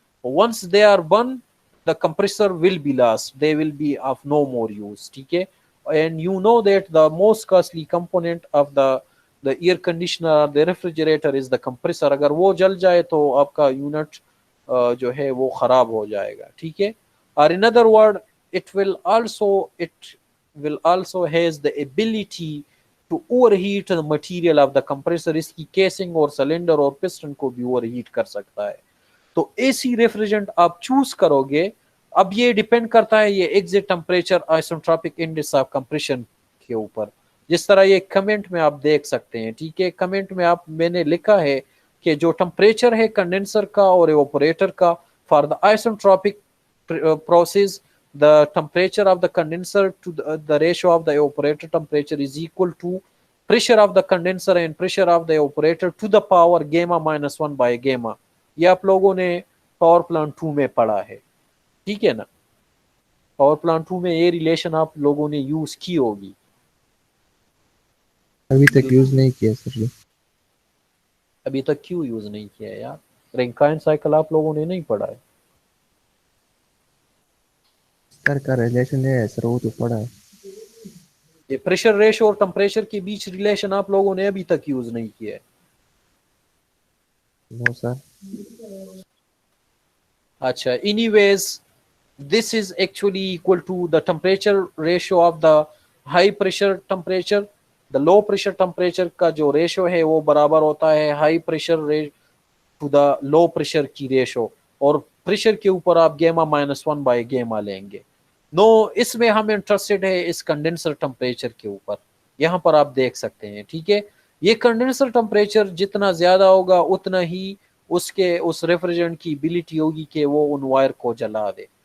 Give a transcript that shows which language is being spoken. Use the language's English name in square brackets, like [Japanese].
[English] once they are burn, the compressor will be lost, they will be of no more use, [Hindi] ठीक है। [English] And you know that the most costly component of the air conditioner, the refrigerator is the compressor. [Hindi] अगर वो जल जाए तो आपका unit जो है वो खराब हो जाएगा, ठीक है। [English] और in other word, it will also it will also has the ability to overheat the material of the compressor। [Hindi] इसकी केसिंग और सिलेंडर और पिस्टन को भी ओवरहीट कर सकता है। तो एसी रेफ्रिजरेंट आप चूज करोगे, अब ये डिपेंड करता है ये exit temperature isotropic index of compression के ऊपर। जिस तरह ये कमेंट में आप देख सकते हैं, ठीक है, कमेंट में आप मैंने लिखा है कि जो टेम्परेचर है कंडेंसर का और एवापोरेटर का [English] For the isotropic process, the temperature of the condenser to the ratio of the evaporator temperature is equal to pressure of the condenser and pressure of the evaporator to the power gamma minus 1 by gamma। [Hindi] ये आप लोगों ने power plant 2 में पढ़ा है, ठीक है ना। पावर प्लांट 2 में ये रिलेशन आप लोगों ने यूज की होगी। अभी तक यूज नहीं किया सर ये। अभी तक क्यों यूज नहीं किया है यार? रैंकाइन साइकिल आप लोगों ने नहीं पढ़ा है? सर का रिलेशन है सर, वो तो पड़ा है। ये प्रेशर रेशो और टेम्परेचर के बीच रिलेशन आप लोगों ने अभी तक यूज नहीं किया है। No sir. [English] अच्छा, anyways, this is actually equal to the temperature ratio of the high pressure temperature। the low pressure temperature [Hindi] का जो रेशो है वो बराबर होता है high pressure to the low pressure की रेशो, और प्रेशर के ऊपर आप गेमा माइनस 1 बाय गेमा लेंगे। नो, इसमें हम इंटरेस्टेड है इस कंडेंसर टेम्परेचर के ऊपर। यहाँ पर आप देख सकते हैं, ठीक है, ये कंडेंसर टेम्परेचर जितना ज्यादा होगा उतना ही उसके उस रेफ्रिजरेंट की एबिलिटी होगी कि वो उन वायर को जला दे।